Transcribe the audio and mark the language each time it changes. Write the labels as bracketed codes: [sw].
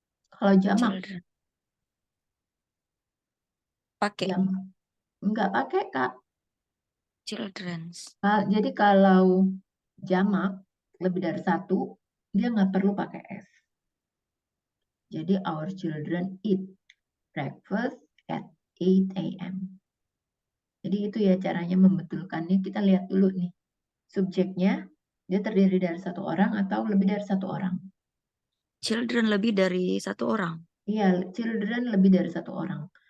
[id] Kalau jamak, [en] Children. [id] Pakai. jamak. Enggak pakai, Kak. [en] Children's. [id] Jadi kalau jamak lebih dari satu, dia nggak perlu pakai S. Jadi [en] our children eat breakfast at 8 a.m. [id] Jadi itu ya caranya membetulkannya. Kita lihat dulu nih. Subjeknya, dia terdiri dari satu orang atau lebih dari satu orang. Children lebih dari satu orang. Iya, children lebih dari satu orang.